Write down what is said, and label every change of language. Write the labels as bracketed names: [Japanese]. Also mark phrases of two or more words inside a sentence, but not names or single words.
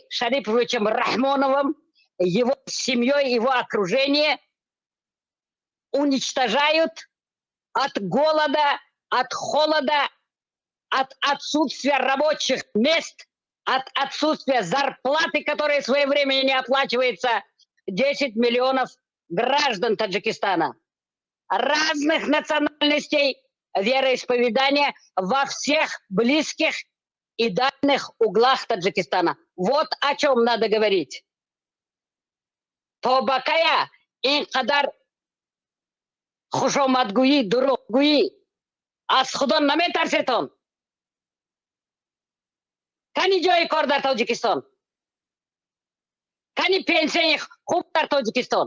[Russian] Шариповичем Рахмоновым, его семьей, его окружение уничтожают от голода, от холода, от отсутствия рабочих мест, от отсутствия зарплаты, которая своевременно не оплачивается, 10 миллионов граждан Таджикистана разных национальностей, вероисповедания во всех близких и дальних углах Таджикистана. Вот о чем надо говорить. [Tajik] То бакая инкадар хушоматгуи, дуругуи, аз худан наметарсетон. Кани джой кор дар Таджикистан? Кани пенсии хуб дар Таджикистан?